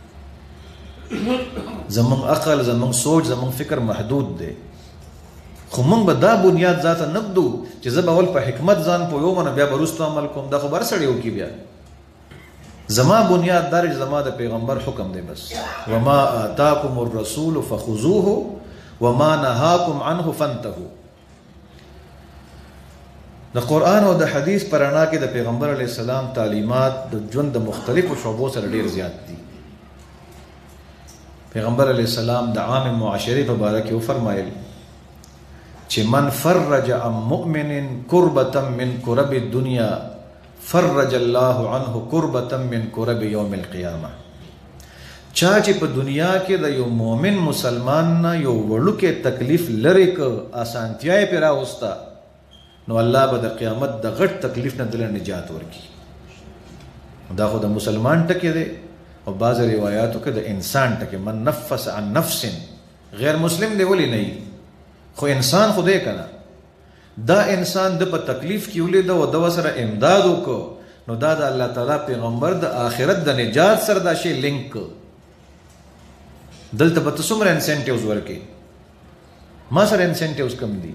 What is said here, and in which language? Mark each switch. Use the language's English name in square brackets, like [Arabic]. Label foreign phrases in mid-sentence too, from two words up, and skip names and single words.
[Pashto] زموږ عقل، زموږ سوچ، زموږ فکر محدود دی. خو موږ به دا بنیاد ذاته نه ږدو چې زه به اول په حکمت ځان پوهوم نو بیا به وروسته عمل کوم. دا خو به هر سړی وکړي. بیا زما بنیاد دا چې زما د پیغمبر حکم دی بس. [Arabic] وما آتاکم الرسول فخذوه وما نهاکم عنه فانتهوا. [Pashto] د قرآن او د حدیث په رڼا کې د پیغمبر علیه السلام تعلیمات د ژوند د مختلفو شعبو سره ډېر زیات دي. پیغمبر علیه السلام د عام معاشرې په باره کې وفرمایل چې [Arabic] من فرج عن مؤمن کربة من کرب الدنیا فرج الله عنه کربة من کرب یوم القیامه. [Pashto] چا چې په دنیا کې د یو مؤمن مسلمان نه یو وړوکی تکلیف لرې که، اسانتیا یې پرې راوسته، نو الله به د قیامت د غټ تکلیف نه دله نجات ورکړي. دا خو د مسلمان ټکی دی، او بعض روایاتو کې د انسان ټکی. [Arabic] من نفس عن نفس، [Pashto] غیر مسلم دی ولی نه وي، خو انسان خو دی که نه. دا انسان د په تکلیف کې ولید او د سره امداد وکړو، نو دا د الله تعالی پیغمبر د آخرت د نجات سره دا شی لینک کړ. دلته به ته څومره انسینټیوز ورکې، ما سره انسینټیوز کم دي.